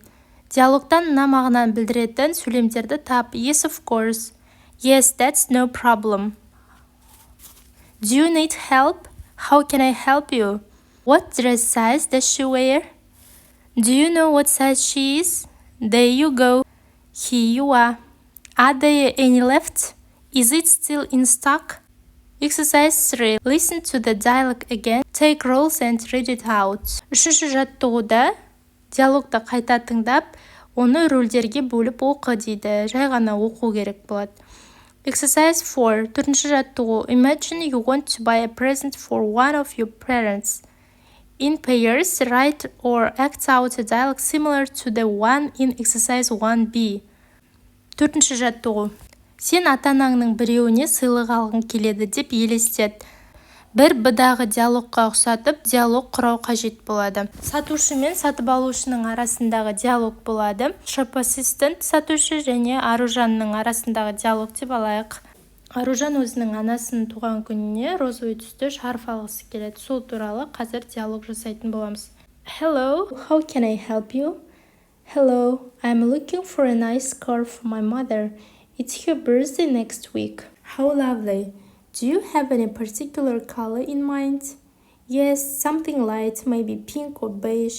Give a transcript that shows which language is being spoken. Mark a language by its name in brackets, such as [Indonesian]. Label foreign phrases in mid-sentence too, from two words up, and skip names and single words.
[Kazakh] Диалогтан мына мағынаны білдіретін сөйлемдерді тап. [English] Yes, of course. Yes, that's no problem. Do you need help? How can I help you? What dress size does she wear? Do you know what size she is? There you go. Here you are. Are there any left? Is it still in stock? Exercise 3. Listen to the dialogue again. Take roles and read it out. [Kazakh] Үшінші жаттығуда диалогты қайта тыңдап, оны рөлдерге бөліп оқы дейді. Жай ғана оқу керек болады. Exercise 4. Төртінші жаттығу. [English] Imagine you want to buy a present for one of your parents. In pairs, write or act out a dialogue similar to the one in exercise 1b. [Kazakh] Төртінші жаттығу. Сен ата-анаңның біреуіне сыйлық алғың келеді деп елестет. Бір б-дағы диалогқа ұқсатып, диалог құрау қажет болады. Сатушы мен сатып алушының арасындағы диалог болады. [English] Shop assistant [Kazakh] сатушы және Аружанның арасындағы диалог деп алайық. Аружан өзінің анасының туған күніне розовый түсті шарф алғысы келеді. Сол туралы қазір диалог жасайтын боламыз. [English] Hello, how can I help you? Hello, I'm looking for a nice scarf for my mother. It's her birthday next week. How lovely. Do you have any particular color in mind? Yes, something light, maybe pink or beige.